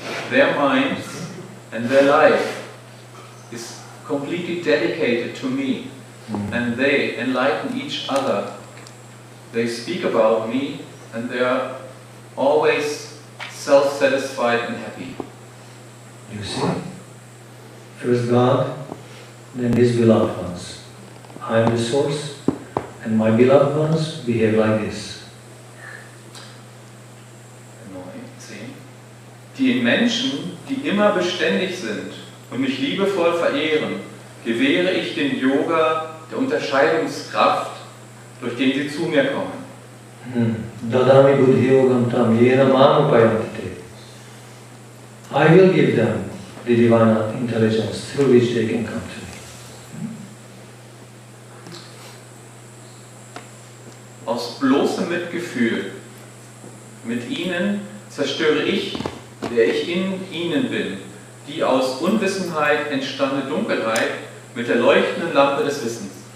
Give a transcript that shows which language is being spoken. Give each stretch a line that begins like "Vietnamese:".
English: Their minds and their life is completely dedicated to me, and they enlighten each other. They speak about me, and they are always self-satisfied and happy. You see? First God, then His beloved ones. I am the source, and my beloved ones behave like this. 9, 10.
German: Die Menschen, die immer beständig sind und mich liebevoll verehren, gewähre ich den Yoga der Unterscheidungskraft, durch den sie zu mir kommen.
Sanskrit: Dadami buddhi yogam tam yena mam upayantite.
English: I will give them the divine intelligence through which they can come to me.
German: Aus bloßem Mitgefühl mit ihnen zerstöre ich, der ich in ihnen bin, die aus Unwissenheit entstandene Dunkelheit mit der leuchtenden Lampe des Wissens.